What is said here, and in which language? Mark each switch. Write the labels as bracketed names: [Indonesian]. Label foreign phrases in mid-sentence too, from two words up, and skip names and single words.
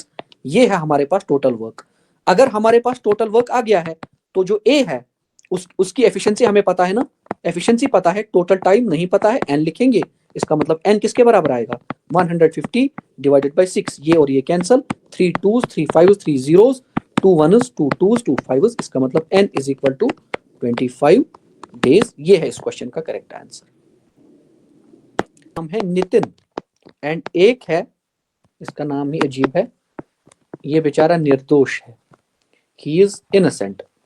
[Hindi] ये है हमारे पास [English] total work. [Hindi] अगर हमारे पास [English] total work [Hindi] आ गया है तो जो ए है उसकी एफिशिएंसी हमें पता है ना। एफिशिएंसी पता है, [English] total time [Hindi] नहीं पता है, एन लिखेंगे। इसका मतलब एन किसके बराबर आएगा, 150 [English] divided by [Hindi] 6। ये और ये कैंसल, 3 2s 3 5s 3 zeros, 2 1s 2 2s 2 5s। इसका मतलब n [English] is equal to 25 days. [Hindi] ये है इस क्वेश्चन का [English] correct answer. [Hindi] नाम है नितिन एंड एक है, इसका नाम ही अजीब है, ये बेचारा निर्दोष है। [English] he is innocent.